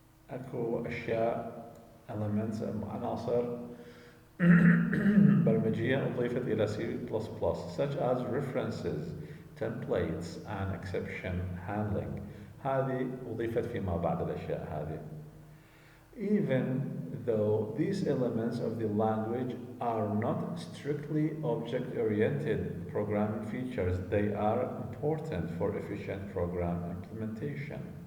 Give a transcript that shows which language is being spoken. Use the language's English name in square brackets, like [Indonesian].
[Arabic] أكو أشياء elements عناصر برمجية أضيفت إلى C++, [English] such as references, templates, and exception handling. [Arabic] هذه أضيفت فيما بعد الأشياء هذه. [English] Even though these elements of the language are not strictly object-oriented programming features, they are important for efficient program implementation.